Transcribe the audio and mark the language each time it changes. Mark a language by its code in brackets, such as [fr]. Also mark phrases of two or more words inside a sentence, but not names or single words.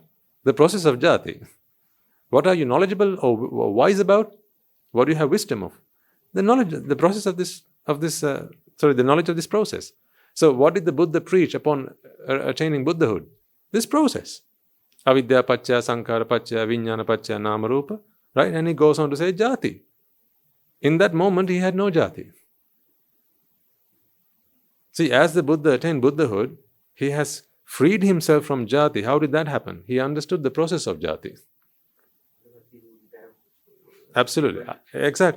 [en] The process of jati. What are you knowledgeable or wise about? What do you have wisdom of? The knowledge, the process the knowledge of this process. So what did the Buddha preach upon attaining Buddhahood? This process. [pi] Avidya paccaya sankhara paccaya vijnana paccaya nama rupa. [en] Right? And he goes on to say jati. In that moment, he had no jati. See, as the Buddha attained Buddhahood, he has freed himself from jati. How did that happen? He understood the process of jati. Absolutely. Exactly.